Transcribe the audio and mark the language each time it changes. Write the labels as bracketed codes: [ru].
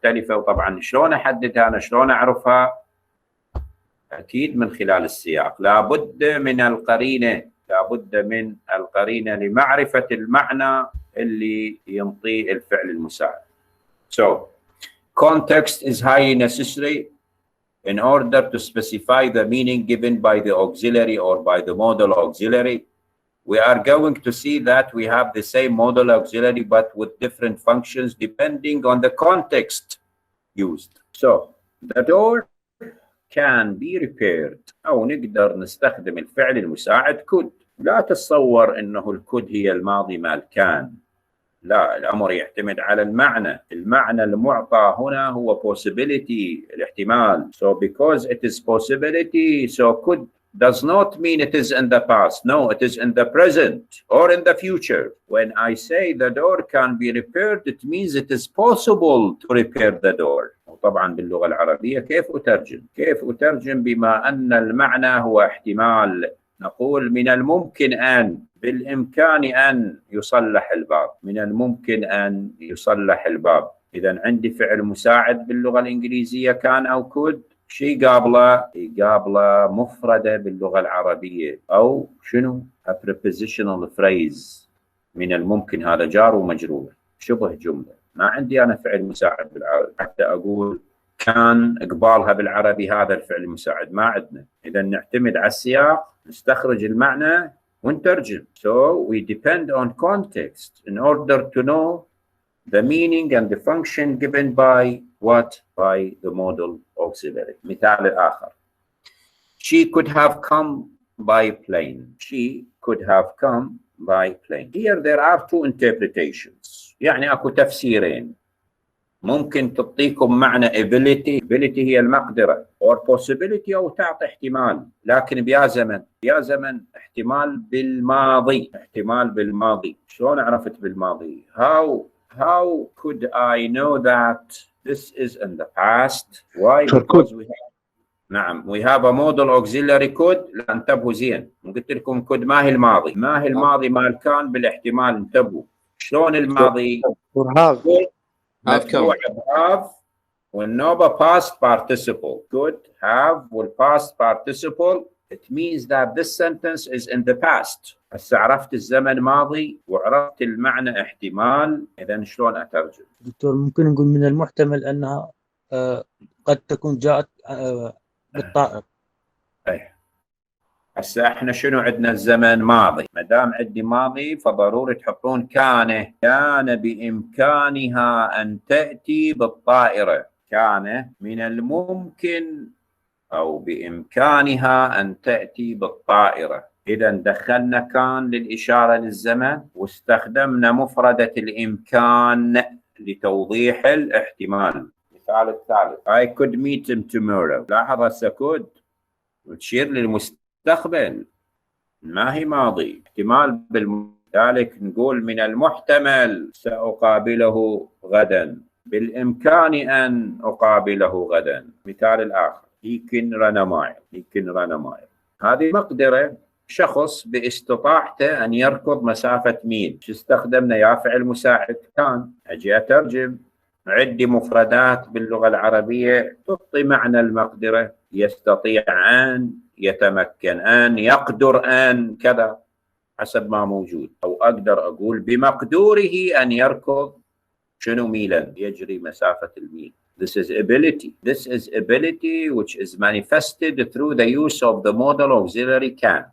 [ar] وطبعا شلون أحددها أنا؟ شلون أعرفها؟ أكيد من خلال السياق. لابد من القرينة لمعرفة المعنى اللي ينطيه الفعل المساعد. [en] So context is highly necessary in order to specify the meaning given by the auxiliary or by the modal auxiliary. We are going to see that we have the same modal auxiliary but with different functions depending on the context used. So the door can be repaired، [ar] أو نقدر نستخدم الفعل المساعد [en] could. [ar] لا تتصور أنه الكود هي الماضي مال كان، لا، الأمر يعتمد على المعنى المعطى هنا هو possibility، الاحتمال. [en] So because it is possibility, so could does not mean it is in the past. No, it is in the present or in the future. When I say the door can be repaired, it means it is possible to repair the door. [ar] وطبعا باللغة العربية كيف أترجم بما أن المعنى هو احتمال؟ نقول من الممكن أن، بالإمكان أن يصلح الباب، من الممكن أن يصلح الباب. إذا عندي فعل مساعد باللغة الإنجليزية كان أو كود، شيء قابله مفردة باللغة العربية، أو شنو؟ [en] a prepositional phrase. [ar] من الممكن هذا جار ومجرور، شبه جملة. ما عندي أنا فعل مساعد بالعربي حتى أقول كان قبالها بالعربي هذا الفعل المساعد، ما عندنا. إذا نعتمد على السياق، نستخرج المعنى ونترجم. [en] So we depend on context in order to know the meaning and the function given by what? By the modal auxiliary. [ar] مثال آخر. [en] She could have come by plane. She could have come by plane. Here there are 2 interpretations. [ar] يعني أكو تفسيرين. ممكن تعطيكم معنى ability هي المقدرة، [en] or possibility [ar] أو تعطي احتمال، لكن بيا زمن احتمال بالماضي. شلون عرفت بالماضي؟ [en] How could I know that this is in the past? Why? Because we have a modal auxiliary could. [ar] لا انتبهوا زين، قلت لكم could ما هي الماضي مال كان بالاحتمال. انتبهوا شلون الماضي؟ مفتوح have والنوبة past participle. [en] Could have والpast participle. It means that this sentence is in the past. [ar] هسه عرفت الزمن ماضي وعرفت المعنى احتمال. إذا شلون أترجم؟ دكتور ممكن نقول من المحتمل أنها قد تكون جاءت بالطائر. هسه احنا شنو عندنا؟ الزمن ماضي. ما دام عندي ماضي فضروري تحطون كان. كان بإمكانها أن تأتي بالطائرة. كان من الممكن أو بإمكانها أن تأتي بالطائرة. إذا دخلنا كان للإشارة للزمن، واستخدمنا مفردة الإمكان لتوضيح الاحتمال. المثال الثالث [en] I could meet him tomorrow. [ar] لاحظ هسه could وتشير للمستقبل، ما هي ماضي، احتمال لذلك نقول من المحتمل سأقابله غدا، بالإمكان أن أقابله غدا. مثال الآخر [en] he can run a mile. he can run a mile. [ar] هذه مقدرة شخص باستطاعته أن يركض مسافة ميل. شو استخدمنا؟ يا فعل مساعد كان. أجي أترجم، عندي مفردات باللغة العربية تعطي معنى المقدرة. يستطيع أن، يتمكن أن، يقدر أن، كذا حسب ما موجود. أو أقدر أقول بمقدوره أن يركض شنو ميلا، يجري مسافة الميل. [en] This is ability. This is ability which is manifested through the use of the modal auxiliary can.